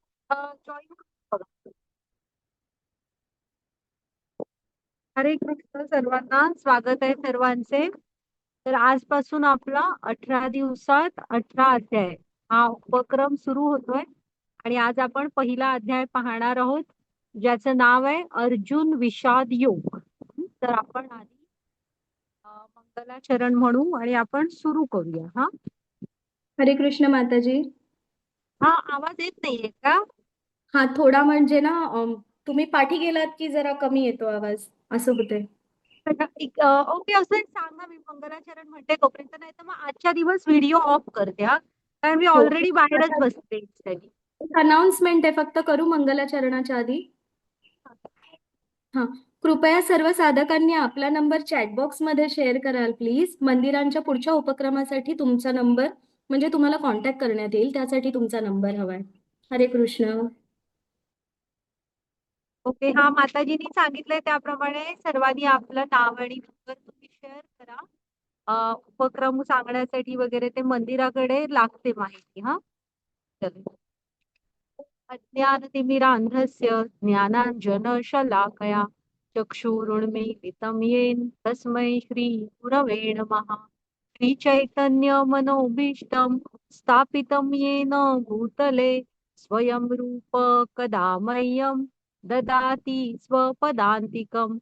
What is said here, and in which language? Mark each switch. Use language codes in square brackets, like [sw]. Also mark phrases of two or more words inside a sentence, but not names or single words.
[mr] जॉईन बघा. हरे कृष्ण सर्वांना, स्वागत आहे सर्वांचे. तर आजपासून आपला 18 दिवसात 18 अध्याय हा उपक्रम सुरू होतोय. आणि आज आपण पहिला अध्याय पाहणार आहोत, ज्याचं नाव आहे अर्जुन विषाद योग. तर आपण आधी मंगलाचरण म्हणू आणि आपण सुरू करूया. हा हरे कृष्ण माताजी. हा आवाज येत नाहीये का? हा थोडा म्हणजे ना तुम्ही पाठी गेलात की जरा कमी येतो आवाज, असं होते. ओके, असं एक सांगा. मी मंगलाचरण म्हणते तोपर्यंत, नाही तर मग आजच्या दिवस [en] video off [mr] करते हा, कारण मी हो. ऑलरेडी बाहेरच आता बसते. एक अनाउन्समेंट आहे, फक्त करू मंगलाचरणाच्या आधी. हा, कृपया सर्व साधकांनी आपला नंबर चॅटबॉक्स मध्ये शेअर कराल प्लीज. मंदिरांच्या पुढच्या उपक्रमासाठी तुमचा नंबर म्हणजे तुम्हाला कॉन्टॅक्ट करण्यात येईल, त्यासाठी तुमचा नंबर हवाय. हरे कृष्ण. ओके, हा माताजींनी सांगितलंय त्याप्रमाणे सर्वांनी आपलं नाव आणि नंबर तुम्ही शेअर करा. उपक्रम सांगण्यासाठी वगैरे ते मंदिराकडे लागते माहिती. हा चलो. [sa] अज्ञानतिमिरान्धस्य ज्ञानाञ्जनशलाकया चक्षुरुन्मीलितं येन तस्मै श्रीगुरवे नमः. श्रीचैतन्यमनोभीष्टं स्थापितं येन भूतले स्वयं रूप कदा मह्यं ददाति स्वपदान्तिकं.